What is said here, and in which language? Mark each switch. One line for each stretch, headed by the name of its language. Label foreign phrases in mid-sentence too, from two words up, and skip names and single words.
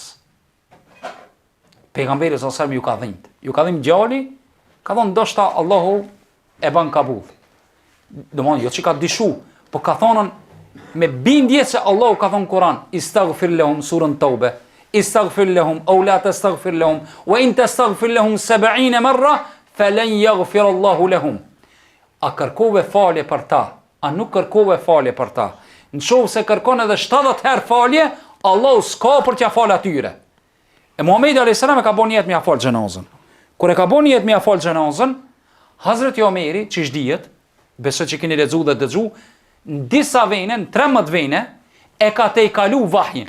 Albanian: Pejgamberi s.a.s. ju ka dhimt. Ju ka dhimt gjali, ka thonë ndoshta Allahu e ban kabull. domthonjë jo që ka dyshu, po ka thonën me bindje se Allahu ka thonë Kur'an,
Arabic: استغفر لهم
Albanian: surën Tawbe,
Arabic: استغفر لهم أو لا تستغفر لهم وإن تستغفر لهم 70 مرة فلن يغفر الله لهم.
Albanian: A kërkove falje për ta? A nuk kërkove falje për ta? Nëse kërkon edhe 70 herë falje, Allahu s'ka për t'ia fal atyre. E Muhamedi
Arabic: عليه السلام
Albanian: e ka bën jetë me ia fal xhenazën. Kur e ka bën jetë me ia fal xhenazën, Hazreti Omeri, çish dihet, besoj që keni lexuar dhe dëgju, në disa vene, në 13 vene, e ka te i kalu vahjin.